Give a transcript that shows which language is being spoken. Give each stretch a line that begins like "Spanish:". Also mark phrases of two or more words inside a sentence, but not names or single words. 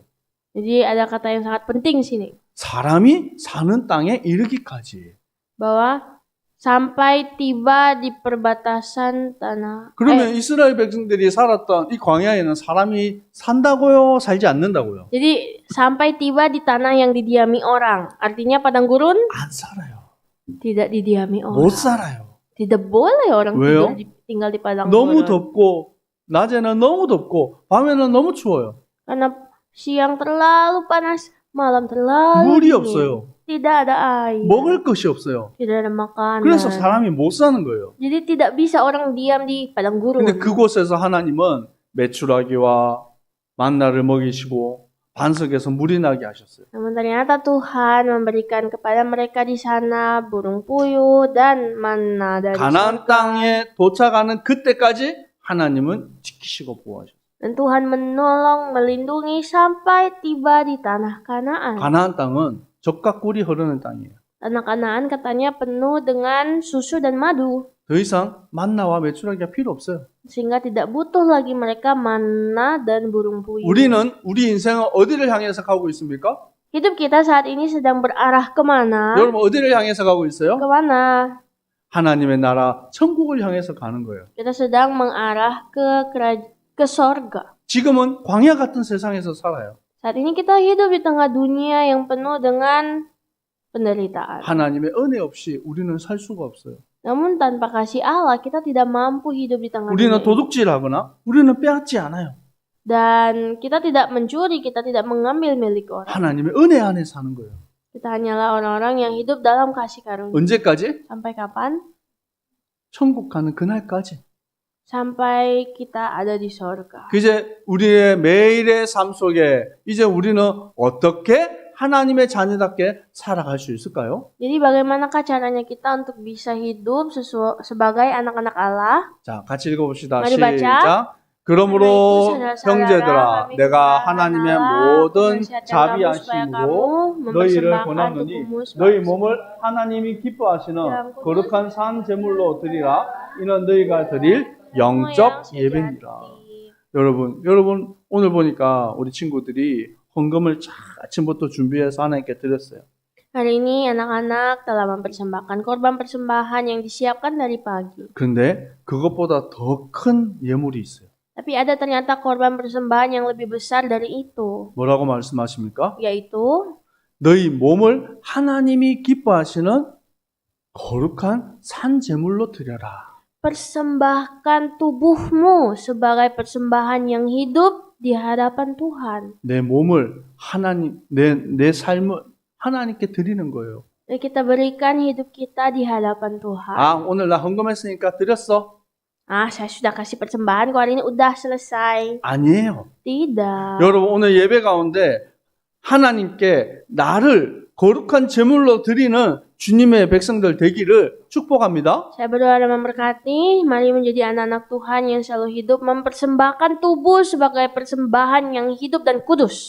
Indonesian: Jadi ada kata yang sangat penting sini.
Korean: 사람이 사는 땅에 이르기까지.
Indonesian: Bahwa sampai tiba di perbatasan tanah.
Korean: 그러면 이스라엘 백성들이 살았던 이 광야에는 사람이 산다고요? 살지 않는다고요?
Indonesian: Jadi sampai tiba di tanah yang didiami orang. Artinya padang gurun
Korean: 안 살아요.
Indonesian: tidak didiami
Korean: 못
Indonesian: orang.
Korean: 살아요.
Indonesian: Tidak boleh orang
Korean: 왜요?
Indonesian: tinggal di padang
Korean: 너무
Indonesian: gurun.
Korean: 덥고 낮에는 너무 덥고 밤에는 너무 추워요.
Indonesian: Karena siang terlalu panas, malam terlalu
Korean: 물이
Indonesian: dingin.
Korean: 없어요.
Indonesian: Tidak ada air.
Korean: 먹을 것이 없어요.
Indonesian: Tidak ada makanan.
Korean: 그래서 사람이 못 사는 거예요.
Indonesian: Jadi tidak bisa orang diam di padang gurun.
Korean: 근데 그곳에서 하나님은 메추라기와 만나를 먹이시고 반석에서 물이 나게 하셨어요.
Indonesian: Namun ternyata Tuhan memberikan kepada mereka di sana burung puyuh dan mana dari
Korean: 가나안
Indonesian: surga.
Korean: 땅에 도착하는 그때까지 하나님은 지키시고 보호하셨어요.
Indonesian: Dan Tuhan menolong, melindungi sampai tiba di tanah Kanaan.
Korean: 가나안 땅은 젖과 꿀이 흐르는 땅이에요.
Indonesian: Tanah Kanaan katanya penuh dengan susu dan madu.
Korean: 더 이상 만나와 메추라기가 필요 없어요.
Indonesian: Sehingga tidak butuh lagi mereka mana dan burung puyuh.
Korean: 우리는 우리 인생은 어디를 향해서 가고 있습니까?
Indonesian: Hidup kita saat ini sedang berarah kemana?
Korean: 여러분 어디를 향해서 가고 있어요?
Indonesian: Kemana?
Korean: 하나님의 나라 천국을 향해서 가는 거예요.
Indonesian: Kita sedang mengarah ke sorga.
Korean: 지금은 광야 같은 세상에서 살아요.
Indonesian: Saat ini kita hidup di tengah dunia yang penuh dengan penderitaan.
Korean: 하나님의 은혜 없이 우리는 살 수가 없어요.
Indonesian: Namun tanpa kasih Allah, kita tidak mampu hidup di tengah
Korean: 우리는
Indonesian: dunia ini.
Korean: 도둑질하거나 우리는 빼앗지 않아요.
Indonesian: Dan kita tidak mencuri, kita tidak mengambil milik orang.
Korean: 하나님의 은혜 안에 사는 거예요.
Indonesian: Kita hanyalah orang-orang yang hidup dalam kasih karunia.
Korean: 언제까지?
Indonesian: Sampai kapan?
Korean: 천국 가는 그날까지.
Indonesian: Sampai kita ada di sorga.
Korean: 이제 우리의 매일의 삶 속에 이제 우리는 어떻게 하나님의 자녀답게 살아갈 수 있을까요?
Indonesian: Jadi bagaimanakah caranya kita untuk bisa hidup sebagai anak-anak Allah?
Korean: 자, 같이 읽어봅시다.
Indonesian: Mari baca.
Korean: 시작. 그러므로 형제들아, 내가 하나님의 모든 자비하심으로 너희를 권하노니 너희 몸을 하나님이 기뻐하시는 거룩한 산 제물로 드리라. 이는 너희가 드릴 영적 예배니라. 여러분 오늘 보니까 우리 친구들이 헌금을 아침부터 준비해서 하나님께 드렸어요.
Indonesian: Hari ini anak-anak telah mempersembahkan korban persembahan yang disiapkan dari pagi.
Korean: 그런데 그것보다 더 큰 예물이 있어요.
Indonesian: Tapi ada ternyata korban persembahan yang lebih besar dari itu,
Korean: 뭐라고 말씀하십니까?
Indonesian: yaitu
Korean: 너희 몸을 하나님이 기뻐하시는 거룩한 산 제물로 드려라.
Indonesian: persembahkan tubuhmu sebagai persembahan yang hidup di hadapan Tuhan.
Korean: 내 몸을 하나님, 내 삶을 하나님께 드리는 거예요.
Indonesian: Dan kita berikan hidup kita di hadapan Tuhan.
Korean: 아, 오늘 나 헌금했으니까 드렸어?
Indonesian: Saya sudah kasih persembahan kok hari ini udah selesai.
Korean: 아니에요.
Indonesian: Tidak.
Korean: 여러분 오늘 예배 가운데 하나님께 나를 거룩한 제물로 드리는 주님의 백성들 되기를 축복합니다.
Indonesian: Saya berdoa dan memberkati, mari menjadi anak-anak Tuhan yang selalu hidup mempersembahkan tubuh sebagai persembahan yang hidup dan kudus.